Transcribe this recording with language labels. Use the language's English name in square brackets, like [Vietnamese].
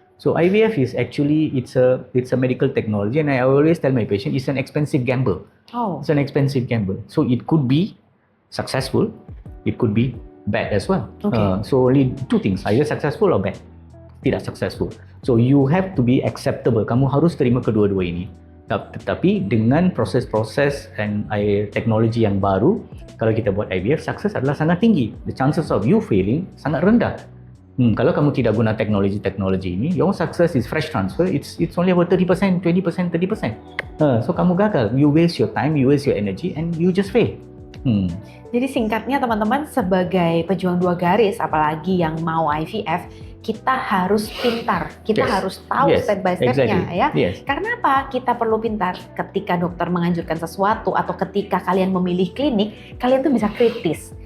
[English] So IVF is actually it's a medical technology, and I always tell my patient it's an expensive gamble. It's an expensive gamble. So it could be successful, it could be bad as well. So only two things, either successful or bad. [Malay] Tidak successful. [English] So you have to be acceptable. [Malay] Kamu harus terima kedua-dua ini. Tetapi dengan proses-proses dan teknologi yang baru, kalau kita buat IVF, sukses adalah sangat tinggi. [English] The chances of you failing [Malay] sangat rendah. Kalau kamu tidak guna teknologi ini, [English] your success is fresh transfer. It's only about 30%, 20%, 30%. So [Malay] kamu gagal. [English] You waste your time, you waste your energy, and you just fail. [Indonesian] Jadi singkatnya teman-teman, sebagai pejuang dua garis, apalagi yang mau IVF, kita harus pintar, kita harus tahu step by stepnya ya. Karena apa? Kita perlu pintar. Ketika dokter menganjurkan sesuatu atau ketika kalian memilih klinik, kalian tuh bisa kritis.